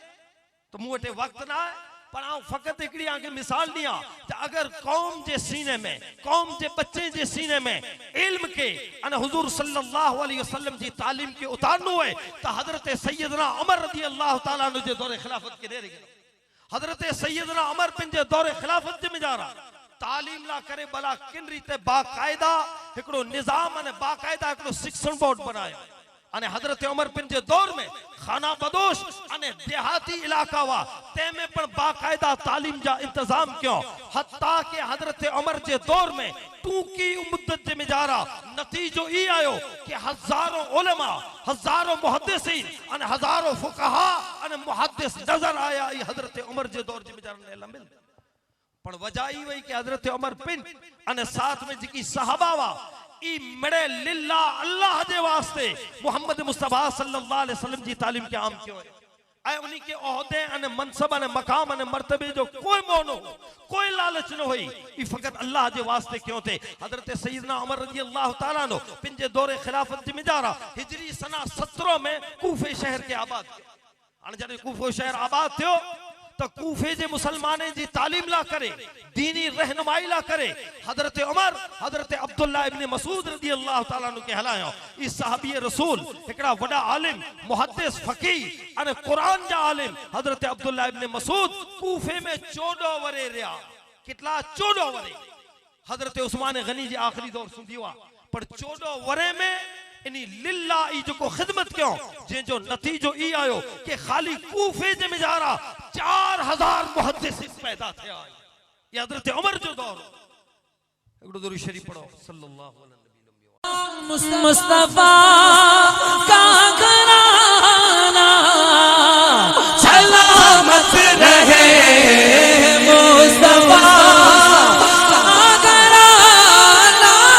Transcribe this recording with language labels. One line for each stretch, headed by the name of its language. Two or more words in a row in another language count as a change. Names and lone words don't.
Kachhi: तो मुटे वक्त ना है पर आऊं फकत एकड़ी आगे मिसाल दिया अगर कौम जे सीने में कौम जे बच्चे जे सीने में इल्म के अने हुजूर
Arabic: صلى الله عليه وسلم
Kachhi: जी तालीम के उतारनो है तो हजरत सैयदना उमर
Arabic: رضي الله تعالى عنه
Kachhi: जे दौरे खिलाफत के दे रही हजरत सैयदना उमर बिन जे दौरे खिलाफत जे मिजारा तालीम ला करे भला किन रीते बाकायदा एकड़ो निजाम अने बाकायदा एकड़ो शिक्षण बोर्ड बनायो अने हजरत उमर बिन जे दौर में खाना बदोश अने देहाती इलाका वा ते में पण बाकायदा तालीम जा इंतजाम क्यों हत्ता के हजरत उमर जे दौर में टूकी मुद्दत जे मिजारा नतीजो ई आयो कि हजारों उलमा हजारों मुहद्दिसीन अने हजारों फुकहा अने मुहद्दिस नजर आया ई हजरत उमर जे दौर जे मिजारा ने लमिल पण वजह ई वई कि हजरत उमर बिन अने साथ में जिकी सहाबा वा ई मड़े लिल्ला अल्लाह दे वास्ते मोहम्मद मुस्तफा
Arabic: صلى الله عليه وسلم
Kachhi: जी तालीम के आम क्यों है आए उन्हीं के ओहदे अने मनसब अने मकाम अने मर्तबे जो कोई मोनो कोई लालच न होई ई फकत अल्लाह दे वास्ते क्यों थे हजरत सैयदना उमर
Arabic: رضي الله تعالى عنه
Kachhi: पिंजे दौरे खिलाफत जी मिजारा हिजरी सना 17 में कूफे शहर के आबाद अने जने कूफे शहर आबाद थियो तो कूफे जे मुसलमाने जी तालीम ला करे दीनी रहनुमाई ला करे हजरत उमर हजरत अब्दुल्लाह इब्न मसूद
Arabic: رضي الله تعالى عنه
Kachhi: के हलायो ई सहाबी रसूल एकड़ा वडा आलिम मुहद्दिस फकीह अने कुरान जा आलिम हजरत अब्दुल्लाह इब्न मसूद कूफे में 14 वरे रहा कितला 14 वरे हजरत उस्मान गनी जी आखिरी दौर सुंदीवा पर 14 वरे में इनी लिल्ला ई जो को खिदमत क्यों जे जो नतीजो ई आयो कि खाली कूफे जे मिजारा 4000 मुहद्दिस पैदा थे ये हजरत उमर जो दौर एकड़ो दुरूद शरीफ पढ़ो
Arabic: صلى الله عليه وسلم
Urdu: مصطفیٰ کا گھرانا سلامت رہے، مصطفیٰ کا گھرانا